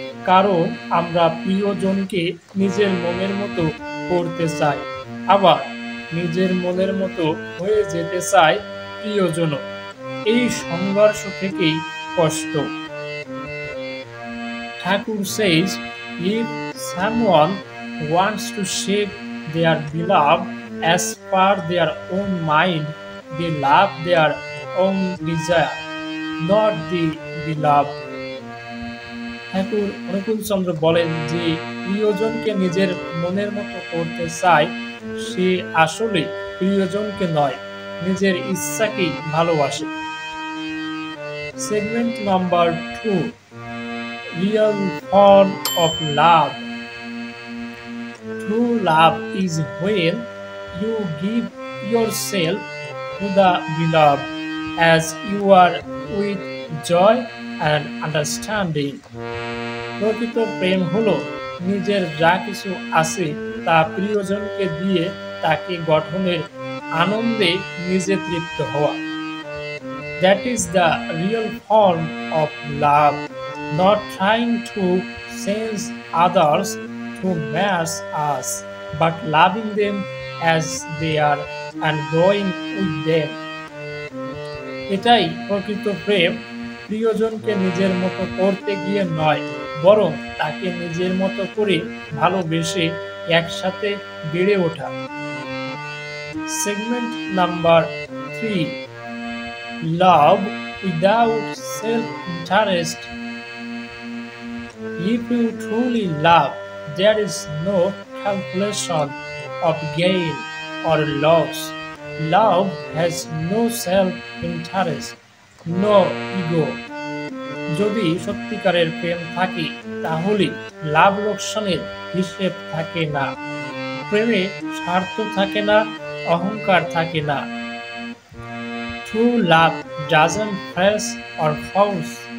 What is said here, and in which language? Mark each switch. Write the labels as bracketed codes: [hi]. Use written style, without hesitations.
[bn] কারণ আমরা প্রিয়জনকে নিজের মনের মতো করতে চাই, আবার নিজের মনের মতো হয়ে যেতে চায় প্রিয়জনও। এই সংঘর্ষ থেকেই কষ্ট। [en] Thakur says, if someone wants to shape their beloved as per their own mind, they love their own desire, not the beloved. [bn] ঠাকুর অনুকূল চন্দ্র বলেন যে প্রিয়জনকে নিজের মনের মতো করতে চায়, সে আসলে প্রিয়জনকে নয়, নিজের ইচ্ছাকেই ভালোবাসে। [en] Segment number 2. Real form of love. True love is when you give yourself to the beloved as you are with joy and understanding. [bn] প্রকৃত প্রেম হলো নিজের যা কিছু আছে তা প্রিয়জনকে দিয়ে তাকে গঠনের আনন্দে নিজে তৃপ্ত হওয়া। [en] That is the real form of love, not trying to change others to match us, but loving them as they are and growing with them. [bn] এটাই প্রকৃত প্রেম, প্রিয়জনকে নিজের মতো করতে গিয়ে নয়, বরং তাকে নিজের মতো করে ভালোবেসে একসাথে বেড়ে ওঠা। [en] Segment number 3. Love without self-interest. If you truly love, there is no calculation of gain or loss. Love has no self-interest, no ego. [bn] যদি সত্যিকারের প্রেম থাকে তাহলে লাভ লোকসানের হিসেব থাকে না, প্রেমে স্বার্থ থাকে না, অহংকার থাকে না। [en] True love doesn't press or force.